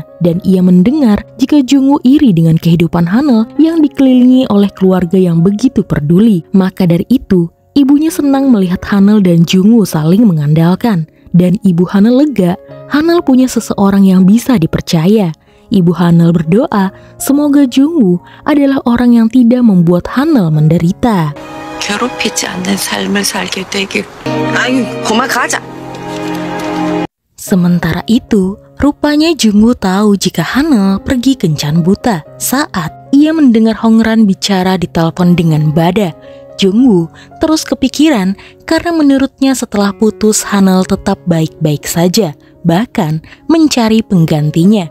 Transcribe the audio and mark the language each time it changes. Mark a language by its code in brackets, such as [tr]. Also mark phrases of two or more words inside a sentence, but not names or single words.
[id] Dan ia mendengar jika Jungwoo iri dengan kehidupan Hanel yang dikelilingi oleh keluarga yang begitu peduli. Maka dari itu, ibunya senang melihat Hanel dan Jungwoo saling mengandalkan. Dan ibu Hanel lega, Hanel punya seseorang yang bisa dipercaya. Ibu Hanel berdoa, semoga Jungwoo adalah orang yang tidak membuat Hanel menderita. [ko] 괴롭히지 않는 삶을 살게 되길. 아유, 그만 가자. [id] Sementara itu, rupanya Jungwoo tahu jika Hanel pergi kencan buta saat ia mendengar Hongran bicara di telepon dengan Bada. Jungwoo terus kepikiran karena menurutnya setelah putus Hanel tetap baik-baik saja, bahkan mencari penggantinya.